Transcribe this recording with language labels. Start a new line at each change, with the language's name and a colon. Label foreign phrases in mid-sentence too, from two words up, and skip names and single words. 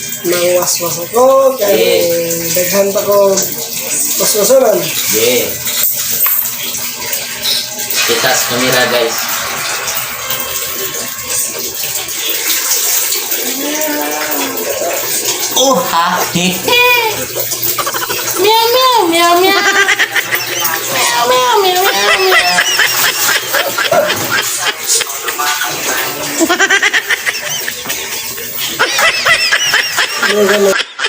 Cebuano: Mangwaswas ako. Kaya daghan pa ko waswasonan. Yeah. Itas kamera guys. Oh ha. Meow meow meow meow. Meow meow meow meow meow. Ano